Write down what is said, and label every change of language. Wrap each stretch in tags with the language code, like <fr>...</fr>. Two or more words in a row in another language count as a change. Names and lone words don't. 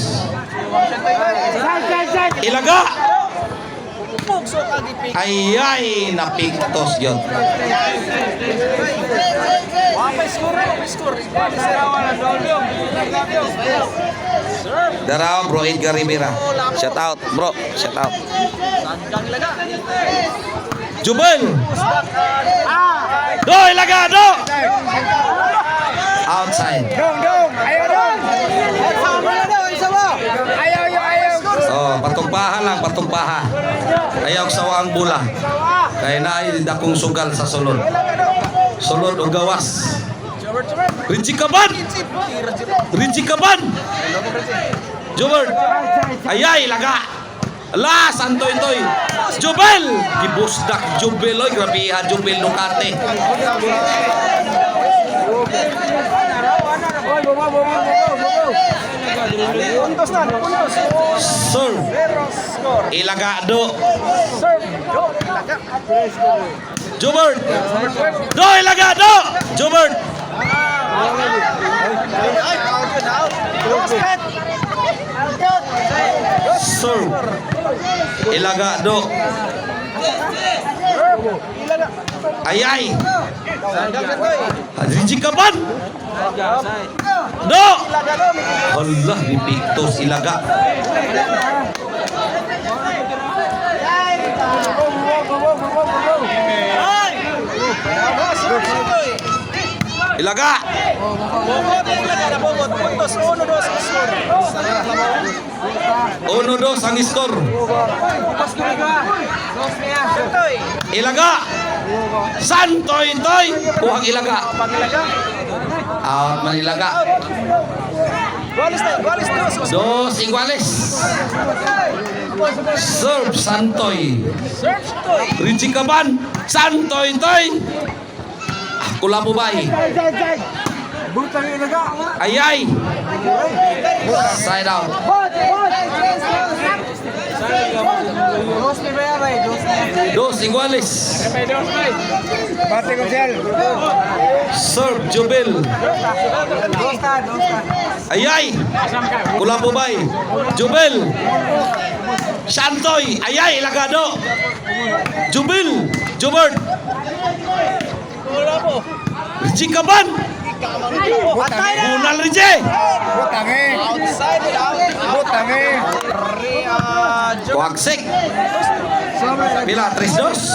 <ceb>Ilaga. Ay, napiktos yun. Daraw bro Edgar Rivera.</ceb> <en>Shout out bro, shout out. Jubel.</en> <ceb>Do ilaga do. Outside. Dong. Ayo dong. Ayaw. Oh, patugpahan lang, patugpahan. Ayaw sawa ang bula. Kaya naay dakong sugal sa sulod. Sulod o gawas. Richie Caban. Jobert. Ayay, laga. Ala, santoy-toy. Jubel. Gibusdak Jubel. Oy, grabihan Jubel Ducati. Sir Ilagado. Jobert. Do Ilagado. Jobert. Sir Ilagado. Ayay. Richie Caban. Do. Allah, dipiktos Ilaga. Ilaga. 1-2 ang skor. Ilaga. Santoy-toy. Puhang Ilaga. Out man Ilaga.</ceb> <es>Dos iguales.</es> <ceb>Serve Santoy. Richie Caban. Santoy-toy. Kulapubay. Ayay.</ceb> <en>Side out.</en> <es>Dos iguales.</es> <ceb>Serve Jubel. Ayay. Kulapubay. Jubel. Santoy. Ayay. Ilagado. Jubel. Jobert. Richie Caban. Bunal Richie. Butangin. Tuagsik. Pila, 3-2.</ceb>